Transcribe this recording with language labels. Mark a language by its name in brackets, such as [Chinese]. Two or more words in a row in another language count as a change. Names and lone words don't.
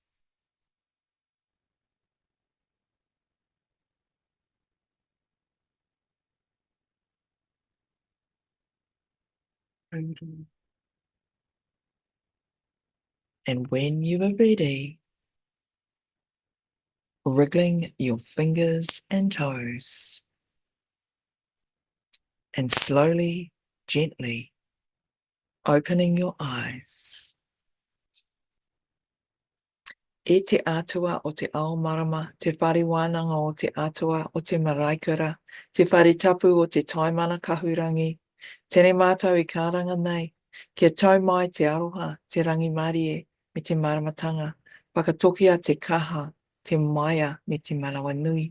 [English] And when you are ready, wriggling your fingers and toes, and slowly, gently opening your eyes. [Māori] E te atua o te ao marama, te whare wānanga o te atua o te maraikara, te whare tapu o te taimana kahurangi. Tēnei mātou I kāranga nei, kia tau mai te aroha, te rangi marie, me te maramatanga, whakatokia te kaha, te maia me te manawa nui.